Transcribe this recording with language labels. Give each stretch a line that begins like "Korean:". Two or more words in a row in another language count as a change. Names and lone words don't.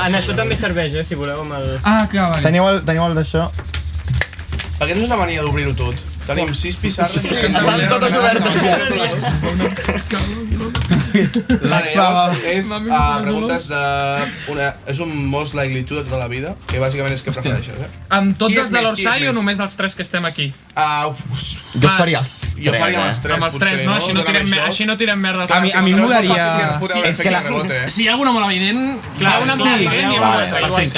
Catalan: En això també serveix, si voleu, amb el... Ah, clar, vale. Teniu el d'això? Aquest no és la mania d'obrir-ho tot. Tenim 6 pissarres. Sí, estan totes obertes. Vale, llavors és preguntes de... És un
English: most likely to
Catalan: de tota la vida, que bàsicament és què prefereixes, eh? Amb tots Qui és els de més, qui és l'Orsai o més? només els 3 que estem aquí? Jo faria els Jo faria els 3, Amb els 3, no? Així no tirem merda als A mi m'agradaria... És que Si hi ha alguna molt evident... Clar, una molt evident i una molt evident.